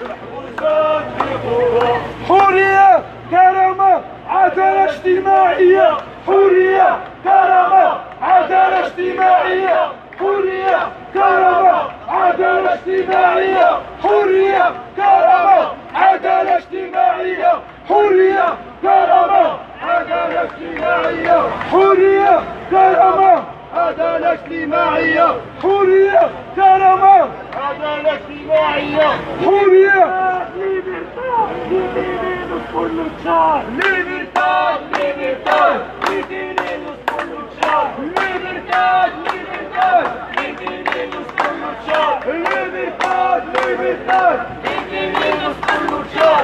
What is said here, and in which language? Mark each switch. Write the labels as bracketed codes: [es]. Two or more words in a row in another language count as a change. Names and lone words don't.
[ar] حرية كرامة عدالة اجتماعية حرية كرامة عدالة اجتماعية حرية كرامة عدالة اجتماعية حرية كرامة عدالة اجتماعية حرية كرامة عدالة اجتماعية حرية كرامة عدالة اجتماعية حرية كرامة عدالة اجتماعية حرية [es] Libertad, libertad, libertad, detenemos por luchar. Libertad, libertad, detenemos por luchar. Libertad, libertad, detenemos por luchar.